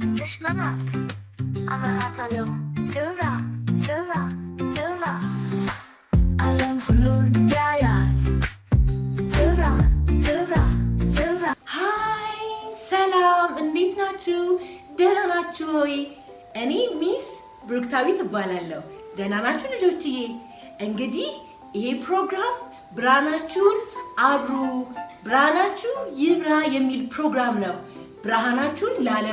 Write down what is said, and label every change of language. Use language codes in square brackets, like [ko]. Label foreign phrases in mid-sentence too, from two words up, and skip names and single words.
[am] Başlamak. Anlatalım. Tıra, tıra, tıra. Alem hulun hayat. Tıra, tıra, tıra. ሃይ ሰላም፣ እንዴት ናችሁ? ደህና ናችሁ ወይ? እኔ ሚስ ብሩክታዊት እባላለሁ። ደህና ናችሁ ልጆችዬ? እንግዲህ ይሄ ፕሮግራም ብርሃናችሁን አብሩ፣ ብርሃናችሁ ይብራ የሚል ፕሮግራም ነው። ብርሃናችሁን ለዓለም